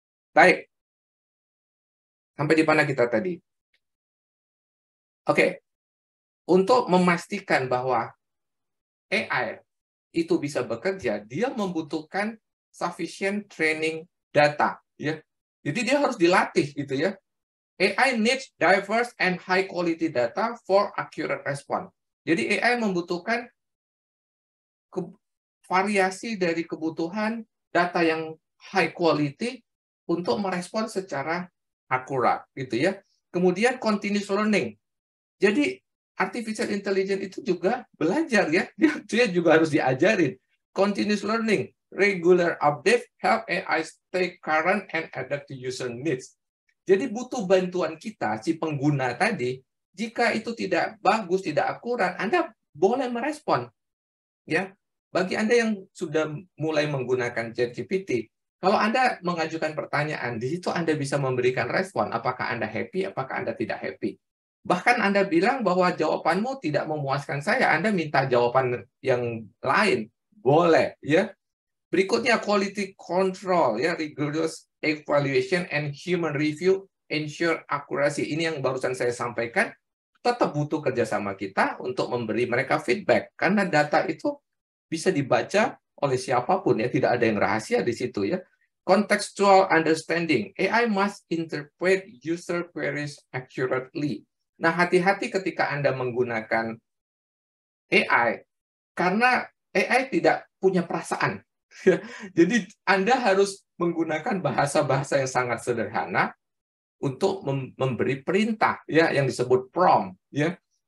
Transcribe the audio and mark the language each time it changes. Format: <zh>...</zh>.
<id>Baik. Sampai di mana kita tadi? Oke. Untuk memastikan bahwa AI itu bisa bekerja, dia membutuhkan</id> <en>sufficient training data.</en> <id>Ya. Jadi dia harus dilatih gitu ya.</id> <en>AI needs diverse and high quality data for accurate response.</en> <id>Jadi AI membutuhkan variasi dari kebutuhan data yang high quality untuk merespon secara akurat gitu ya.</id> <en>Kemudian continuous learning.</en> <id>Jadi artificial intelligence itu juga belajar ya. Dia juga harus diajarin.</id> <en>Continuous learning, regular update help AI stay current and adapt to user needs.</en> <id>Jadi butuh bantuan kita si pengguna tadi. Jika itu tidak bagus, tidak akurat, Anda boleh merespon. Ya. Bagi Anda yang sudah mulai menggunakan ChatGPT, kalau Anda mengajukan pertanyaan, di situ Anda bisa memberikan respon, apakah Anda happy, apakah Anda tidak happy. Bahkan Anda bilang bahwa jawabanmu tidak memuaskan saya, Anda minta jawaban yang lain, boleh, ya.</id> <en>Berikutnya quality control, ya, rigorous evaluation and human review ensure accuracy.</en> <id>Ini yang barusan saya sampaikan, tetap butuh kerjasama kita untuk memberi mereka feedback, karena data itu bisa dibaca oleh siapapun, ya, tidak ada yang rahasia di situ, ya.</id> <en>Contextual understanding, AI must interpret user queries accurately.</en> <id>Nah, hati-hati ketika Anda menggunakan AI, karena AI tidak punya perasaan. Jadi Anda harus menggunakan bahasa-bahasa yang sangat sederhana untuk memberi perintah, ya, yang disebut prompt, ya.</id>